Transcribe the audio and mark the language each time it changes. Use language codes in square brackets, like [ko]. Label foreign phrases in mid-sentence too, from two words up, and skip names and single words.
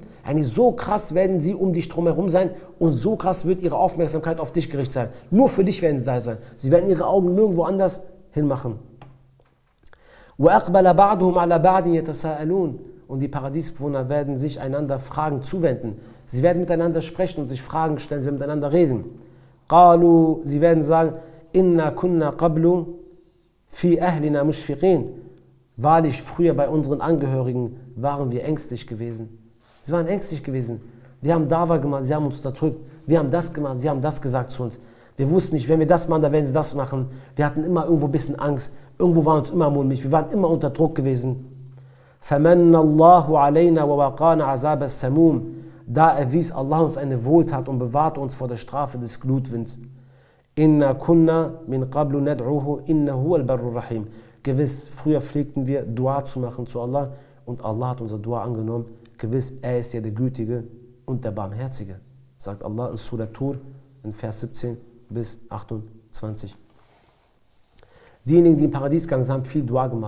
[de] So krass werden sie um dich drumherum sein und so krass wird ihre Aufmerksamkeit auf dich gerichtet sein. Nur für dich werden sie da sein. Sie werden ihre Augen nirgendwo anders hinmachen. [ar] وَأَقْبَلَ بَعْضُهُمْ عَلَى بَعْضٍ يَتَسَاءَلُونَ. [de] Und die Paradiesbewohner werden sich einander Fragen zuwenden. Sie werden miteinander sprechen und sich Fragen stellen, sie werden miteinander reden. قَالُوا. Sie werden sagen, [ar] إِنَّا كُنَّا قَبْلُ فِي أَهْلِنَا مُشْفِقِينَ. [de] Wahrlich, früher bei unseren Angehörigen waren wir ängstlich gewesen. Sie waren ängstlich gewesen. Wir haben Dawa gemacht, sie haben uns unterdrückt. Wir haben das gemacht, sie haben das gesagt zu uns. Wir wussten nicht, wenn wir das machen, dann werden sie das machen. Wir hatten immer irgendwo ein bisschen Angst. Irgendwo waren uns immer mulmig. Wir waren immer unter Druck gewesen. [ar] فَمَنَّ اللَّهُ عَلَيْنَا وَوَقَانَ عَذَابَ السَّمُومِ. [de] Da erwies Allah uns eine Wohltat und bewahrte uns vor der Strafe des Glutwinds. [ar] إِنَّا كُنَّا مِنْ قَبْلُ نَدْعُوهُ إِنَّهُ هُوَ الْبَرُّ الرَّحِيمُ. [de] Gewiss, früher pflegten wir Dua zu machen zu Allah und Allah hat unser Dua angenommen. Gewiss, er ist ja der Gütige und der Barmherzige, sagt Allah in Surah Tur in Vers 17 bis 28. Diejenigen, die im Paradies gegangen sind, haben viel Dua gemacht.